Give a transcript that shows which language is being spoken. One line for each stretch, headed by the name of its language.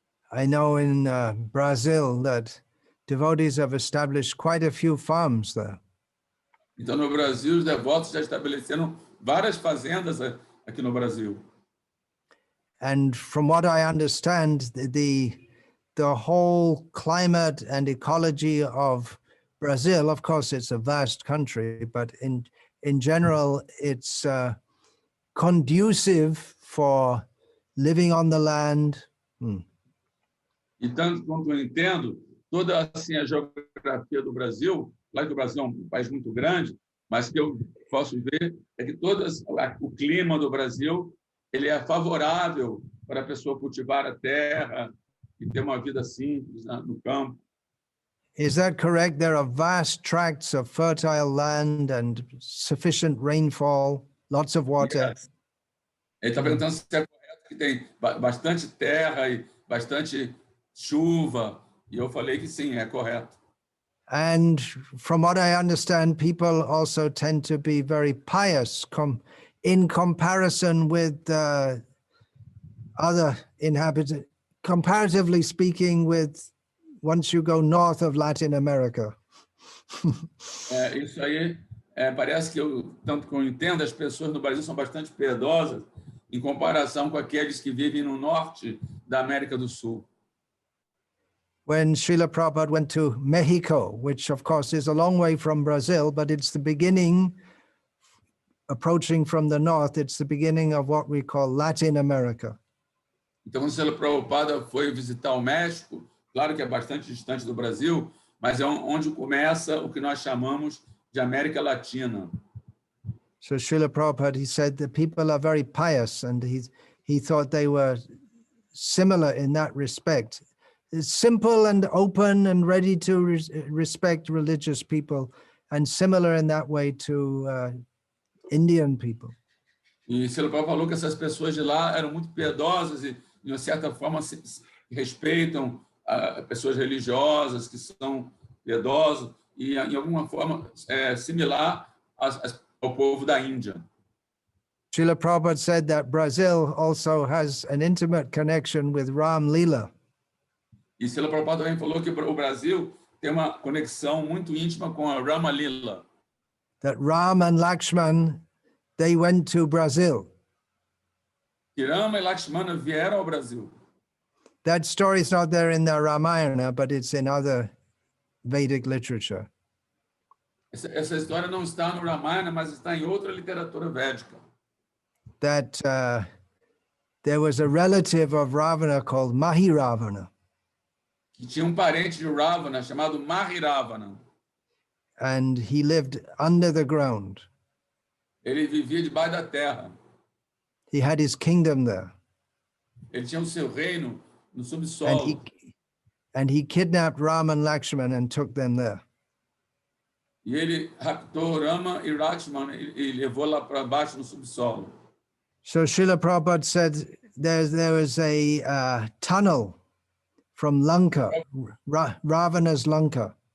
English: I know in Brazil that devotees have established quite a few farms there.
Portuguese: Então, no Brasil, os devotos já estabeleceram várias fazendas aqui no Brasil.
English: And from what I understand, the whole climate and ecology of Brazil, of course, it's a vast country, but in general, it's conducive for living on the land.
Portuguese: E tanto quanto eu entendo, toda assim, a geografia do Brasil, claro que o Brasil é um país muito grande, mas o que eu posso ver é que o clima do Brasil ele é favorável para a pessoa cultivar a terra e ter uma vida simples no campo.
English: Is that correct? There are vast tracts of fertile land and sufficient rainfall, lots of water. Yes.
Portuguese: Ele está perguntando se é correto que tem bastante terra e bastante chuva, e eu falei que sim, é correto.
English: And from what I understand, people also tend to be very pious in comparison with other inhabitants, comparatively speaking, with once you go north of Latin America.
Portuguese: Isso aí, parece que tanto que eu entendo, as pessoas no Brasil são bastante piedosas em comparação com aqueles que vivem no norte da América do Sul.
English: When Srila Prabhupada went to Mexico, which of course is a long way from Brazil, but it's the beginning, approaching from the north, it's the beginning of what we call Latin America.
Portuguese: Então, quando Srila Prabhupada foi visitar o México, claro que é bastante distante do Brasil, mas é onde começa o que nós chamamos de América Latina.
English: So Srila Prabhupada, he said that people are very pious, and he thought they were similar in that respect. It's simple and open and ready to respect religious people, and similar in that way to Indian people.
Portuguese: E Srila Prabhupada falou que essas pessoas de lá eram muito piedosas e, de uma certa forma, respeitam pessoas religiosas que são piedosas e, em alguma forma, similar ao povo da Índia.
English: Srila Prabhupada said that Brazil also has an intimate connection with Ram Lila.
Portuguese: E Srila Prabhupada também falou que o Brasil tem uma conexão muito íntima com a Rama Lila.
English: That Ram and Lakshman, they went to Brazil.
Portuguese: Que Rama e Lakshmana vieram ao Brasil.
English: That story is not there in the Ramayana, but it's in other Vedic literature.
Portuguese: Essa história não está no Ramayana, mas está em outra literatura védica.
English: That there was a relative of Ravana called Mahiravana.
Portuguese: Que tinha parente de Ravana chamado Mahiravana.
English: And he lived under the ground.
Portuguese: Ele vivia debaixo da terra.
English: He had his kingdom there.
Portuguese: Ele tinha o seu reino no subsolo.
English: And he kidnapped Ram and Lakshman and took them there.
Portuguese: E ele raptou Rama e Lakshmana e levou lá para baixo no subsolo.
English: So Srila Prabhupada said there was a tunnel from Lanka, Ravana's Lanka.